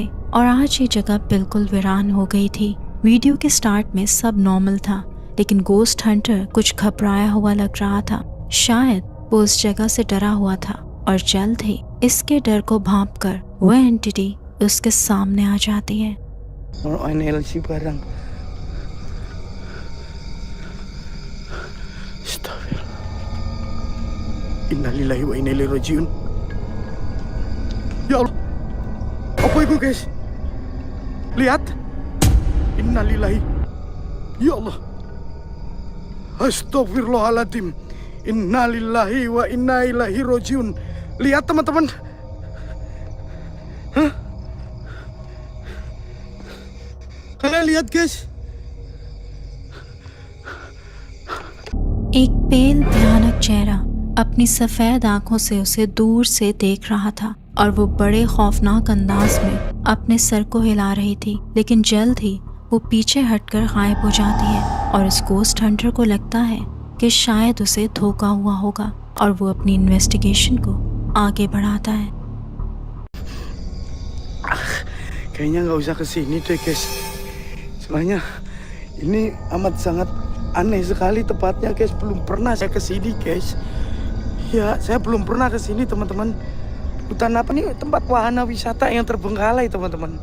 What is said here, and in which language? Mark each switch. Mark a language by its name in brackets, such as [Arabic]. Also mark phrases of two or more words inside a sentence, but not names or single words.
[Hindi] और आज ये जगह बिल्कुल वीरान हो गई थी। वीडियो के स्टार्ट में सब नॉर्मल था, लेकिन [English] ghost hunter [Hindi] कुछ घबराया हुआ लग रहा था। शायद वो उस जगह से डरा हुआ था और जल्द ही इसके डर को भांपकर वह एंटिटी उसके सामने आ जाती है। [Arabic] إنا لله وإنا إليه راجعون. يا الله, [Indonesian] apa itu guys? Lihat. Innalillahi. [Arabic] يا الله. أستغفر الله العظيم. إنا لله وإنا إليه راجعون. [Indonesian] Lihat teman-teman. Hah? Kalian lihat guys? [Hindi] एक पेल भयानक चेहरा अपनी सफ़ेद आंखों से उसे दूर से देख रहा था और वो बड़े खौफनाक अंदाज में अपने सर को हिला रही थी, लेकिन जल्द ही वो पीछे हटकर गायब हो जाती है और उस [English] ghost hunter [Hindi] को लगता है कि शायद उसे धोखा हुआ होगा और वो अपनी इन्वेस्टिगेशन को आगे बढ़ाता है। [Indonesian] Kayaknya nggak usah kesini deh guys. Soalnya ini amat sangat aneh sekali tempatnya guys. Belum pernah saya kesini guys. Ya, saya belum pernah kesini teman-teman. Hutan apa nih, tempat wahana wisata yang terbengkalai teman-teman.